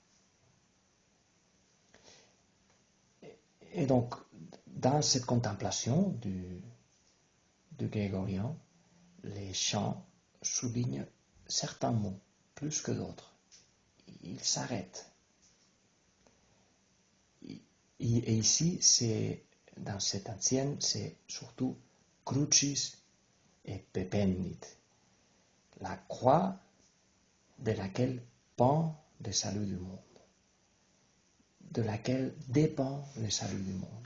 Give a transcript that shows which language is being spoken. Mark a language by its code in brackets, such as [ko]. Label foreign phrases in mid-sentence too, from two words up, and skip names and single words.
[fr] Et donc, dans cette contemplation du grégorien, les chants soulignent certains mots plus que d'autres. Ils s'arrêtent Et ici, dans cette ancienne, c'est surtout [la] crucis et pepennit, [fr] la croix de laquelle pend le salut du monde, de laquelle dépend le salut du monde.